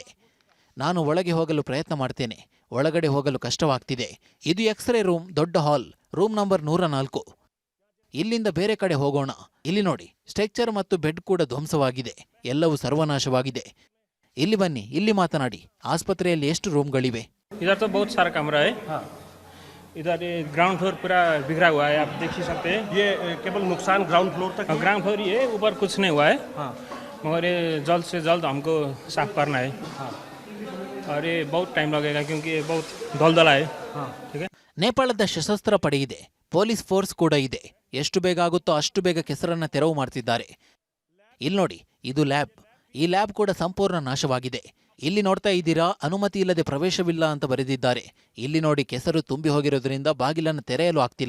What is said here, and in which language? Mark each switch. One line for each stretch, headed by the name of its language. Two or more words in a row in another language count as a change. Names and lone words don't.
Kannada: ನಾನು ಒಳಗೆ ಹೋಗಲು ಪ್ರಯತ್ನ ಮಾಡ್ತೇನೆ. ಒಳಗಡೆ ಹೋಗಲು ಕಷ್ಟವಾಗ್ತಿದೆ. ಇದು
English: X-ray room,
Kannada: ದೊಡ್ಡ ಹಾಲ್,
English: room number
Kannada: 104. ಇಲ್ಲಿಂದ ಬೇರೆ ಕಡೆ ಹೋಗೋಣ. ಇಲ್ಲಿ ನೋಡಿ, ಸ್ಟ್ರೆಚರ್ ಮತ್ತು ಬೆಡ್ ಕೂಡ ಧ್ವಂಸವಾಗಿದೆ. ಎಲ್ಲವೂ ಸರ್ವನಾಶವಾಗಿದೆ. ಇಲ್ಲಿ ಬನ್ನಿ, ಇಲ್ಲಿ ಮಾತನಾಡಿ. ಆಸ್ಪತ್ರೆಯಲ್ಲಿ ಎಷ್ಟು ರೂಮ್ಗಳಿವೆ?
Hindi: इधर तो बहुत सारा कमरा है. इधर ये
English: ground floor
Hindi: पूरा बिखरा हुआ है, आप देख ही सकते हैं. ये केवल नुकसान
English: ground floor
Hindi: तक?
English: ground floor
Hindi: ही है, ऊपर कुछ नहीं हुआ है. मगर ये जल्द से जल्द हमको साफ करना है. और ये बहुत टाइम लगेगा क्योंकि ये बहुत दलदला है. ठीक है.
Kannada: ನೇಪಾಳದ ಸಶಸ್ತ್ರ ಪಡೆ ಇದೆ,
English: police force
Kannada: ಕೂಡ ಇದೆ. ಎಷ್ಟು ಬೇಗ ಆಗುತ್ತೋ ಅಷ್ಟು ಬೇಗ ಕೆಸರನ್ನ ತೆರವು ಮಾಡ್ತಿದ್ದಾರೆ. ಇಲ್ಲಿ ನೋಡಿ, ಇದು ಲ್ಯಾಬ್. ಈ ಲ್ಯಾಬ್ ಕೂಡ ಸಂಪೂರ್ಣ ನಾಶವಾಗಿದೆ. ಇಲ್ಲಿ ನೋಡ್ತಾ ಇದ್ದೀರಾ, ಅನುಮತಿ ಇಲ್ಲದೆ ಪ್ರವೇಶವಿಲ್ಲ ಅಂತ ಬರೆದಿದ್ದಾರೆ. ಇಲ್ಲಿ ನೋಡಿ, ಕೆಸರು ತುಂಬಿ ಹೋಗಿರೋದ್ರಿಂದ ಬಾಗಿಲನ್ನು ತೆರೆಯಲು ಆಗ್ತಿಲ್ಲ.